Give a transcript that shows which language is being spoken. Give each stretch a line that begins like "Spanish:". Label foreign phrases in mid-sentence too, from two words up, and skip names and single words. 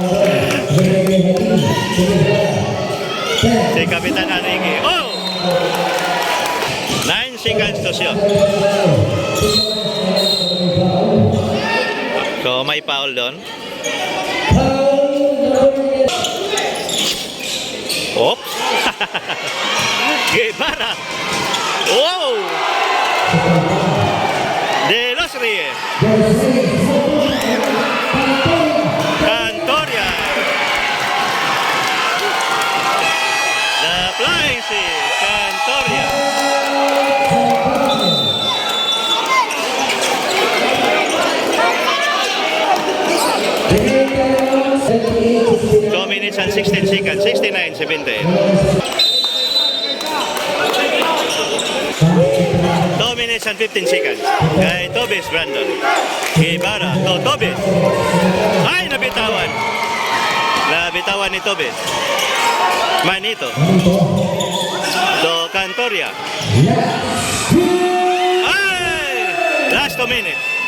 Filipino: Si Kapitan Anigi. Oh!
English: 9 seconds to shoot. So
Filipino: may foul doon.
English: Oops! Guevara! Wow! De Los Reyes. Cantoria. The Flying Sea. Cantoria. Two minutes and 16 seconds. 69-70. 2 minutes and 15 seconds.
Filipino: Kay Tobis Brandon. Guevara. To Tobis. Ay, nabitawan. Nabitawan ni Tobis.
English: Manito. To Cantoria. Ay! Last 2 minutes.